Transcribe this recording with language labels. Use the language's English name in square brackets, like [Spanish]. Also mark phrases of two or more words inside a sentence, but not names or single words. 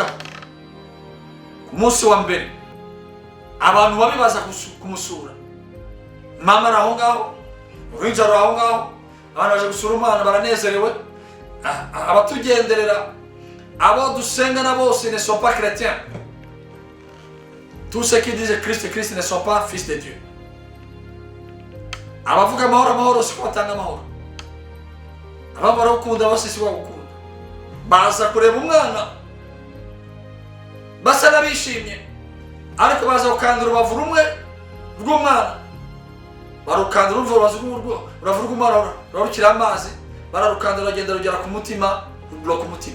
[Kinyarwanda] Ku munsi wa mbere abantu babibaza kumusura, mama araho ngaho, uruhinja ruraho ngaho, abantu baje gusura umwana baranezerewe. Abatugenderera, abo dusengana bose [French] ne sont pas chrétiens. Tous ceux qui disent Christ ne sont pas fils de Dieu. [Kinyarwanda] Abavuga amahoro siko batanga amahoro, abamara gukunda bose si bagukunda. Baza kureba umwana basa n'abishimye, ariko baza gukandura urubavu rumwe rw'umwana, barukandura urubavu rw'umwana rurarukira amazi, bararukandura rugenda rugera ku mutima, rubloka umutima.